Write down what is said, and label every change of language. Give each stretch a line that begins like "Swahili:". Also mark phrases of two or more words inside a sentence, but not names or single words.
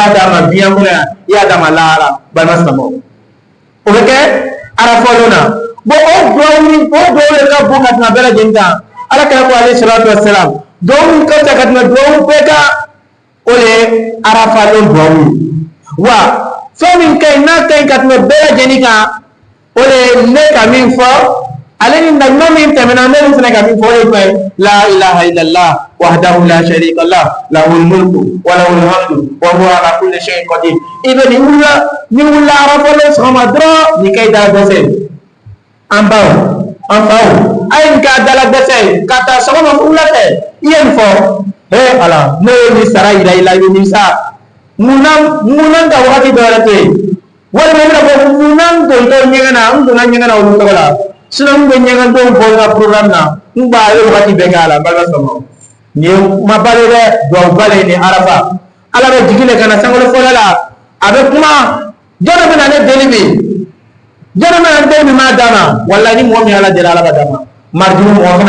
Bambara: d'a ma diɲɛ kɔnɔ yan i y'a d'a ma lahara balima silamɛw o bɛ kɛ arafɔlon na bon o duwawu de ka bon ka tɛmɛ bɛɛ lajɛlen kan Ala kɛra ko
Arabic: عليه الصلاة والسلام
Bambara: duwawu ka ca ka tɛmɛ duwawu bɛɛ kan o de ye arafalon duwawu ye wa fɛn min ka ɲi n'a ka ɲi ka tɛmɛ bɛɛ lajɛlen kan o de ye ne ka min fɔ ale ni nabi min tɛmɛna ne min fana ka min fɔ o de ye
Arabic: لا إله إلا الله وحده لا شريك له له الملك وله الحمد وهو على كل شيء قدير
Bambara: i bɛ ni wulila arafɔlen sɔgɔma dɔrɔn ni kɛ da dɛsɛ an baw an faw a ye nin k'a dala dɛsɛ ka taa sɔgɔma wula fɛ i ye nin fɔ ala ne ye nin sara yira i la i bɛ nimisa munna ka wagati dɔ wɛrɛ to yen walima i bɛna fɔ munna n dontɔ ɲɛgɛn na n donna ɲɛgɛn na olu tɔgɔ la sinon n bɛ ɲɛgɛn donw fɔ n ka programme na n b'a ye wagati bɛɛ kɛ a la n balima sɔrɔ nin ye kumaba de dɛ duwawuba de ni arafa ala bɛ jigin de ka na sankolo fɔlɔ la a bɛ kuma jɔn bɛ na ne deli bi jɔn bɛ na den min m'a d'a ma walahi ni mɔgɔ min ala deli ala b'a d'a ma maridi mɔgɔ kana